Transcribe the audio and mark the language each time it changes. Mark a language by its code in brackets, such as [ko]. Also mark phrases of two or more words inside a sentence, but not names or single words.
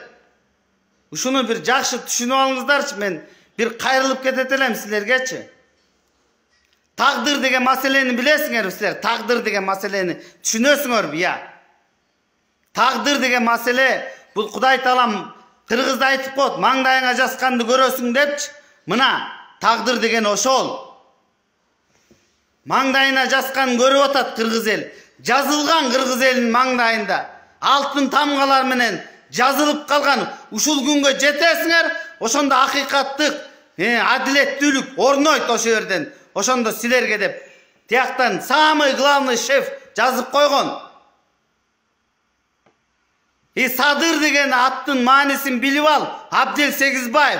[ky] Uşunu bir jakşı түшүnүp alыңыздарчы, men bir kayrılıp ketet elem sizlergeçi. Taqdir degen maseleni bilesiңер sizler? Taqdir degen maseleni түшүнөсүңөр ya? Taqdir degen masele bul Kuday talam Kırgızda aytıp koydu. Mаңдайыңа жазганды көрөсүң депчи. Mına taqdir degen oşol. Mаңдайына жазганын көрүп атат Kırgız el. Жазылган Kırgız elinin mаңдайында altın tamgalar menen жазылып калган ушул күнгө жетесиңер, ошондо акыйкаттык, адилеттүүлүк орнойт ошо жерден. Ошондо силерге деп тияктан [ru] самый главный шеф [ky] жазып койгон. Sadır деген аттын маанисин билип ал, Абдел Сегизбаев.